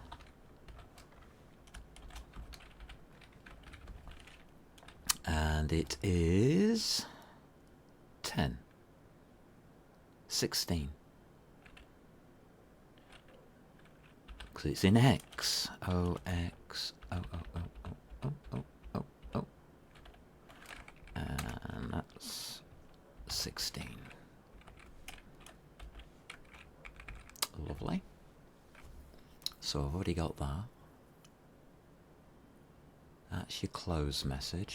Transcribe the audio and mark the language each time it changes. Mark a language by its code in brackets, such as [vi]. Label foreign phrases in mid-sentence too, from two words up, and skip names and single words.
[en] And it is 10, 16. Because it's in X. O, X, O, O, O, O, O, O, O, O. And that's 16. Lovely. So I've already got that. That's your close message.